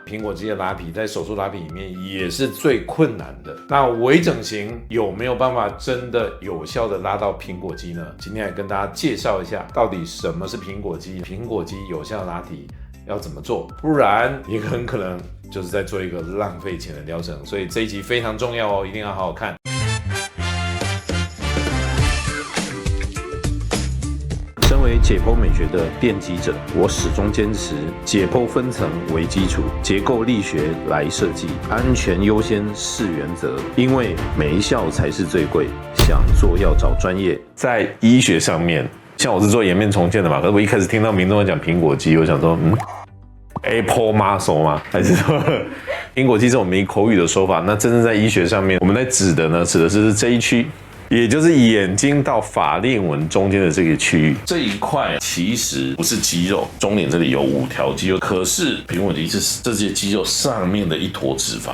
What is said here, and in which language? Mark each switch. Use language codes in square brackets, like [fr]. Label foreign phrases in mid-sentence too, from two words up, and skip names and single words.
[zh] 蘋果肌的拉皮在手術拉皮裡面也是最困難的。那微整形有沒有辦法真的有效的拉到蘋果肌呢？今天來跟大家介紹一下，到底什麼是蘋果肌，蘋果肌有效拉提要怎麼做，不然你很可能就是在做一個浪費錢的療程。所以這一集非常重要哦，一定要好好看。身為解剖美學的奠基者，我始終堅持解剖分層為基礎，結構力學來設計，安全優先是原則。因為沒效才是最貴，想做要找專業。在醫學上面，像我是做顏面重建的嘛，可是我一開始聽到民眾講蘋果肌，我想說 [en] Apple muscle [zh] 嗎？還是說蘋果肌是我們口語的說法？那真正在醫學上面，我們在指的是這一區。也就是眼睛到法令紋中間的這個區域，這一塊其實不是肌肉，中臉這裡有5條肌肉，可是蘋果肌是這些肌肉上面的一坨脂肪。